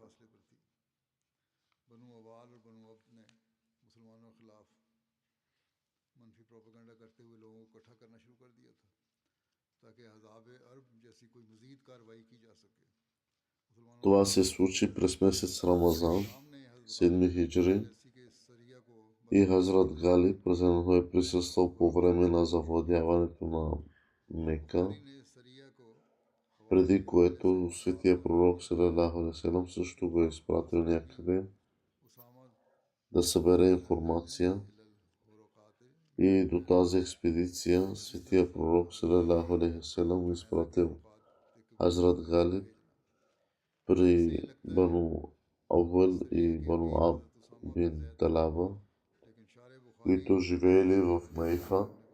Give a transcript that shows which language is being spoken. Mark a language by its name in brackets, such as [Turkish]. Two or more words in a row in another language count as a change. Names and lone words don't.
[Bulgarian] Това се случи през месец Рамазан, 7 хиджри, и Хазрат Галиб разиаллаху е присъствал по време на завладяването на Мека, преди което светия пророк [Arabic] صلى الله عليه وسلم [Bulgarian] също го е изпратил някъде да събере информация И до тази експедиция светия пророк [Arabic] صلى الله عليه وسلم [Bulgarian] изпратил Хазрат Галиб при Бану Авъл и Бану Аб бин Талаба, които живеели в Наифа.